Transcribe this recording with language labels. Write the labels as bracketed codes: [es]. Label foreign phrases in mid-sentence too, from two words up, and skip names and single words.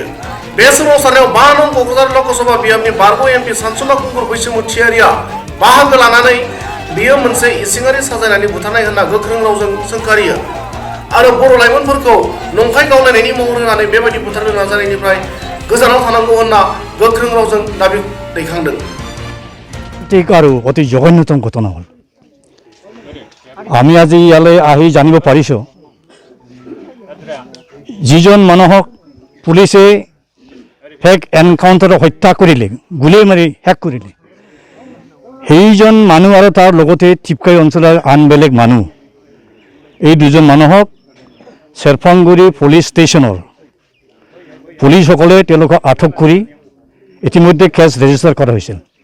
[brx] बे सोमावसारनायाव 5 नं क'क्राझार लकसभा बियाबनि बारग' MP सानसुमा खुंगुर बैसोमुथियारिया बाहागो लानानै बेयो मोनसे इसिङारि साजायनानै बुथारनाय होनना गोख्रों रावजों सोंखारियो आरो बर' लाइमोनफोरखौ नंखाय गावलायनायनि महर होनानै बेबायदि बुथारनो नाजानायनिफ्राय गोजानाव थानांगौ होनना गोख्रों रावजों दाबि दैखांदों। [as] ঠিক আৰু অতি জঘন্যতম ঘটনা হ'ল। আমি আজি ইয়ালৈ আহি জানিব পাৰিছোঁ যিজন মানুহক পুলিচে ফেক এনকাউণ্টাৰত হত্যা কৰিলে, গুলী মাৰি শেষ কৰিলে, সেইজন মানুহ আৰু তাৰ লগতে টিপকাই অঞ্চলৰ আন বেলেগ মানুহ, এই দুজন মানুহক চেৰফাংগুৰি পুলিচ ষ্টেচনৰ পুলিচসকলে তেওঁলোকক আটক কৰি ইতিমধ্যে কেছ ৰেজিষ্টাৰ কৰা হৈছিল।